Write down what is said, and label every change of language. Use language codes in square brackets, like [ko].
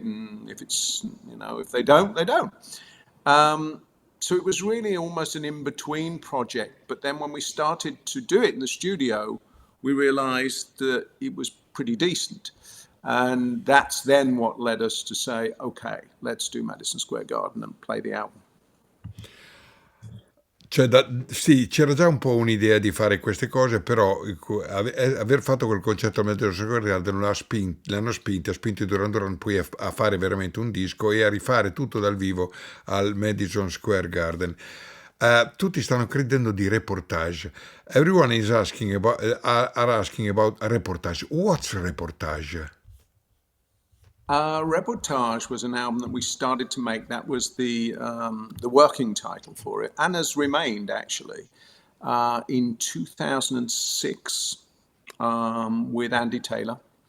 [en] And if it's, if they don't, they don't. So it was really almost an in-between project. But then when we started to do it in the studio, we realized that it was pretty decent. And that's then what led us to say, okay, let's do Madison Square Garden and play the album. [it] Cioè, sì, c'era già un po' un'idea di fare queste cose, però aver fatto quel concerto a Madison Square Garden ha spinto i Duran Duran poi a fare veramente un disco e a rifare tutto dal vivo al Madison Square Garden. Tutti stanno credendo di reportage. [en] Everyone is asking about a reportage. What's a reportage? Reportage was an album that we started to make. That was the working title for it, and has remained actually in 2006 with Andy Taylor.